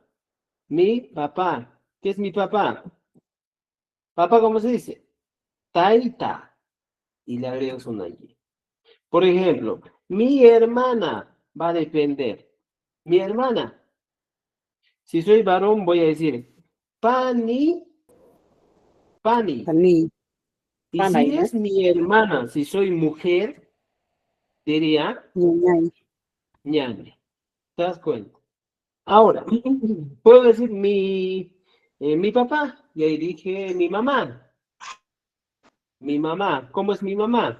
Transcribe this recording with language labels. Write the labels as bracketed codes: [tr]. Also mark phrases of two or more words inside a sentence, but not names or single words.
[es] Mi papá. ¿Qué es mi papá? Papá, ¿cómo se dice? Taita. Y le agregas una Y. Por ejemplo, mi hermana va a depender. Mi hermana. Si soy varón, voy a decir pani, pani. Pani, Y si panay, es mi hermana, si soy mujer, diría ñay, ñane. ¿Te das cuenta? Ahora, puedo decir mi papá, y ahí dije mi mamá. Mi mamá, ¿cómo es mi mamá?